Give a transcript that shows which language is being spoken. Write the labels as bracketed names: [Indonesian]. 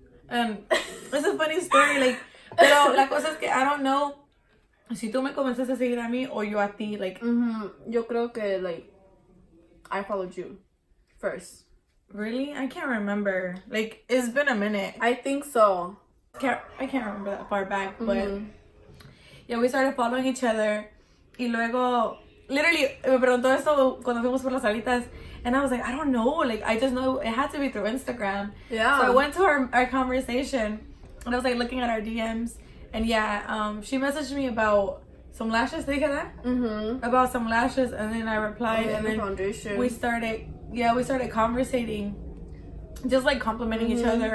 [English] It's a funny story, like, [Spanish] pero la cosa es que [English] I don't know [Spanish] si tú me comenzaste a seguir a mí o yo a ti, [English] like. [Spanish] Yo creo que, [English] like, I followed you first. Really? I can't remember. Like, it's been a minute. I think so. I can't remember that far back, but yeah, we started following each other. [Spanish] Y luego, [English] literally, [Spanish] me preguntó esto cuando fuimos por las alitas. [English] And I was like, I don't know. Like, I just know it had to be through Instagram. Yeah. So I went to our conversation. And I was like looking at our DMs. And yeah, she messaged me about some lashes. [Spanish] ¿Te dije [English] that? About some lashes. And then I replied. And then foundation. we started conversating. Just like complimenting each other.